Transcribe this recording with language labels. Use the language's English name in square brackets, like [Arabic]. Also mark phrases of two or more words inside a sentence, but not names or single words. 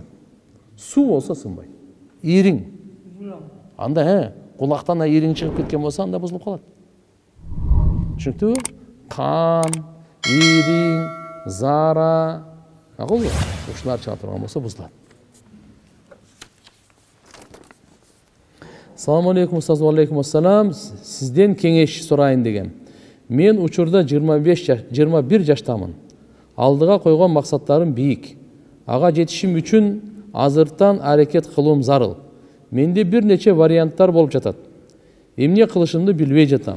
[Kyrgyz] Су болса сынбайт. Ириң. Анда кулактан ириң чыгып кеткен болса анда бузулуп калат. Түшүнүктүбү? Кан, ириң, зара, макулбу? Ушулар чыга турган болсо бузулат. [Arabic] السلام عليكم، أستاذ، وعليكم السلام. [Kyrgyz] Sizden kеңеш сурайын деген. Мен учурда 21 жаштамын. Алдыга койгон максаттарым бийик. Ага жетишим үчүн азыртан аракет кылуум зарыл. Менде бир нече варианттар болуп жатат. Эмне кылышымды билбей жатам.